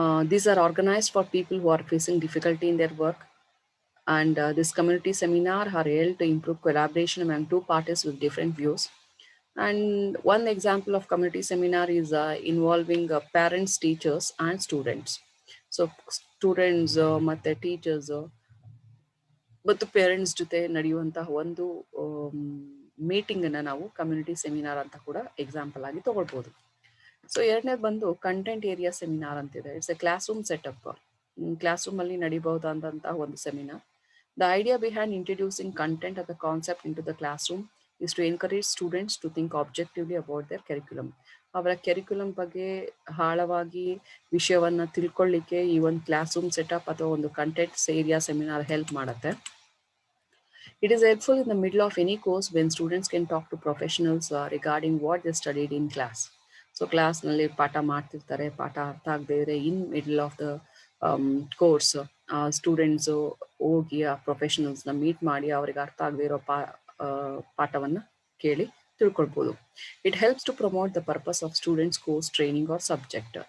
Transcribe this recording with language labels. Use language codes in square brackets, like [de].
[en] These are organized for people who are facing difficulty in their work. And this community seminar are held to improve collaboration among 2 parties with different views. And one example of community seminar is involving parents, teachers, and students. [kn] So students, ಮತ್ತೆ teachers, ಮತ್ತು parents ಜೊತೆ ನಡೆಯುವಂತಹ ಒಂದು ಮೀಟಿಂಗನ್ನು ನಾವು community seminar ಅಂತ ಕೂಡ example ಆಗಿ ತಗೊಳ್ಬೋದು. ಸೊ ಎರಡನೇದು ಬಂದು ಕಂಟೆಂಟ್ ಏರಿಯಾ ಸೆಮಿನಾರ್ ಅಂತಿದೆ. [en] It's a classroom setup. [kn] Class ರೂಮಲ್ಲಿ ನಡೀಬಹುದಾದಂತಹ ಒಂದು seminar. [en] The idea behind introducing content of the concept into the classroom is to encourage students to think objectively about their curriculum. [kn] ಅವರ ಕೆರಿಕ್ಯುಲಮ್ ಬಗ್ಗೆ ಆಳವಾಗಿ ವಿಷಯವನ್ನು ತಿಳ್ಕೊಳ್ಳಿಕ್ಕೆ ಈ ಒಂದು ಕ್ಲಾಸ್ ರೂಮ್ ಸೆಟಪ್ ಅಥವಾ ಒಂದು ಕಂಟೆಂಟ್ ಏರಿಯಾ ಸೆಮಿನಾರ್ ಹೆಲ್ಪ್ ಮಾಡುತ್ತೆ. [en] It is helpful in the middle of any course when students can talk to professionals regarding what they studied in class. [kn] So class ನಲ್ಲಿ ಪಾಠ ಮಾಡ್ತಿರ್ತಾರೆ, ಪಾಠ ಅರ್ಥ ಆಗದೆ ಇದ್ರೆ [en] in middle of the course [kn] students ಹೋಗಿ ಆ ಪ್ರೊಫೆಷನಲ್ಸ್ನ ಮೀಟ್ ಮಾಡಿ ಅವ್ರಿಗೆ ಅರ್ಥ ಆಗದೆ ಇರೋ ಪಾಠವನ್ನು ಕೇಳಿ ತಿಳ್ಕೊಳ್ಬೋದು. [en] It helps to promote the purpose of students course training or subject.